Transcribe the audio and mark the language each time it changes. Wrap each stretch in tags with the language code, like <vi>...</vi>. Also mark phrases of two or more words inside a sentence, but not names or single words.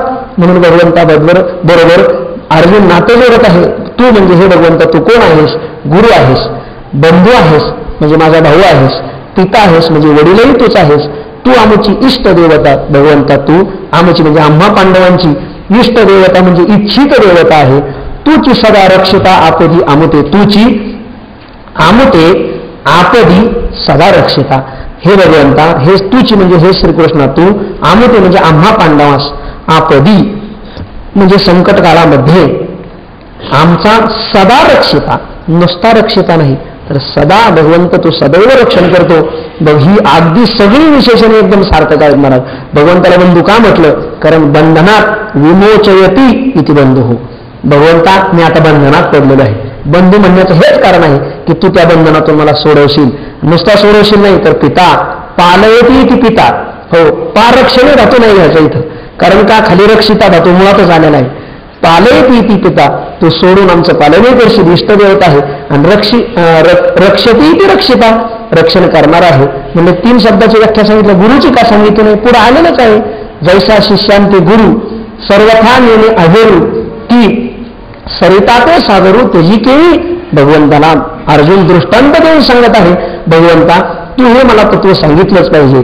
<mr>म्हणून भगवंताबरोबर अर्जुन नातं जोडत आहे. तू म्हणजे हे भगवंत, तू कोण आहेस? गुरु आहेस, बंधू आहेस म्हणजे माझा भाऊ आहेस, पिता आहेस म्हणजे वडीलही तूच आहेस. तू आमची इष्ट देवता. भगवंता, तू आमची म्हणजे आम्हा पांडवांची इष्ट देवता म्हणजे इच्छित देवता आहे. तूची सदा रक्षिता आपदी आमुते. तूची आमुते आपदी सदा रक्षिता. हे भगवंता, हे तूची म्हणजे हे श्रीकृष्णा, तू आमुते म्हणजे आम्हा पांडवास, आपदी म्हणजे संकट काळामध्ये आमचा सदा रक्षिता. नुसता रक्षिता नाही तर सदा भगवंत तू सदैव रक्षण करतो. ही अगदी सगळी विशेषणे एकदम सार्थक आहेत महाराज. भगवंताला बंधू का म्हटलं? कारण</mr> <sa>बंधनात विमोचयती इति बंधू</sa> <mr>हो. भगवंता, मी आता बंधनात पडलेलो आहे. बंधू म्हणण्याचं हेच कारण आहे की तू त्या बंधनातून मला सोडवशील. नुसता सोडवशील नाही तर पिता,</mr> <sa>पालयती इति पिता.</sa> <mr>हो, पारक्षणे धातू नाही घ्यायचं इथं, कारण का खाली रक्षिता धातू मुळातच आलेला आहे.</mr> <sa>पालयती इति पिता,</sa> <mr>तू सोडून आमचं पालनही करशील, इष्टदेवता आहे.</mr> <sa>आणि रक्षती इति रक्षिता,</sa> <mr>रक्षण करणार आहे. म्हणजे 3 शब्दाची व्याख्या सांगितलं. गुरुची का सांगितली नाही? पुढे आलेलंच आहे. जैसा शिष्यांते गुरु सर्वथा नेणे अहेरू, की सरिताते सागरू तेजी केळी. भगवंताला अर्जुन दृष्टांत देऊन सांगत आहे, भगवंता तू हे मला तत्व सांगितलंच पाहिजे.</mr>